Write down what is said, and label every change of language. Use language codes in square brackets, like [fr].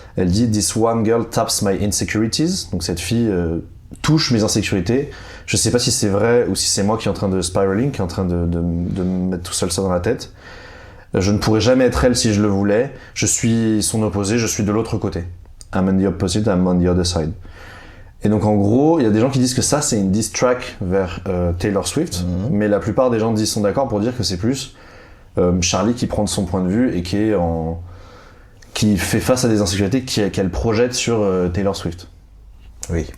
[fr] Elle dit [en] This one girl taps my insecurities. [fr] Donc cette fille touche mes insécurités. Je sais pas si c'est vrai ou si c'est moi qui est en train de spiraling, qui est en train de me mettre tout seul ça dans la tête. Je ne pourrais jamais être elle si je le voulais. Je suis son opposé, je suis de l'autre côté. [en] I'm on the opposite, I'm on the other side. [fr] Et donc en gros, il y a des gens qui disent que ça c'est une diss track vers Taylor Swift, mais la plupart des gens sont d'accord pour dire que c'est plus Charlie qui prend de son point de vue et qui fait face à des insécurités qu'elle projette sur Taylor Swift. Oui.